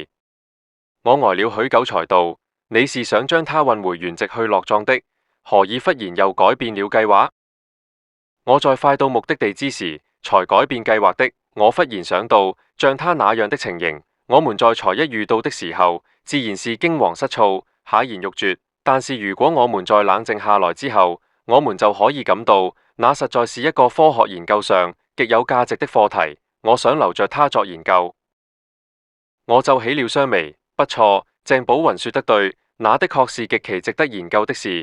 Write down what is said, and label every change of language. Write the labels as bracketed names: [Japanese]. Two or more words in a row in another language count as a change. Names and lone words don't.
[Chinese] 我呆了許久才道：你是想將他運回原籍去落葬的？何以忽然又改變了計劃？我在快到目的地之時，才改變計劃的。我忽然想到，像他那樣的情形，我們在才一遇到的時候，自然是驚惶失措、駭然欲絕。但是如果我們在冷靜下來之後，我們就可以感到，那實在是一個科學研究上極有價值的課題。我想留着它作研究。我皺起了雙眉。不錯，鄭寶雲說得對，那的確是極其值得研究的事。